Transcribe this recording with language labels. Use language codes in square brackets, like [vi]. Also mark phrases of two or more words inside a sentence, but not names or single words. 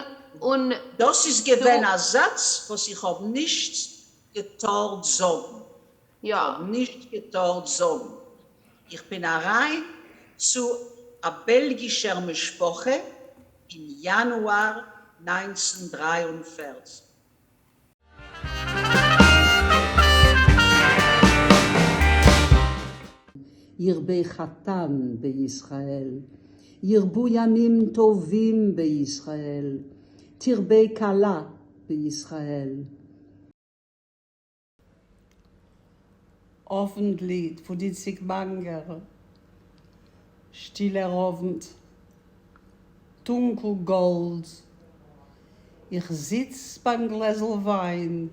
[de] das ist gewesen ein Satz, was ich hab nicht getraut sagen. Ja. Nicht getraut sagen. Ich bin rein zu einer belgischen Mischproche im Januar 1943. [he] ירבה חתם בישראל, ירבו ימים טובים בישראל, תרבה כלה בישראל. [de] Offenlied von die Zigmanger, stiller Abend, dunkelgold. Ich sitz beim Gläsel Wein.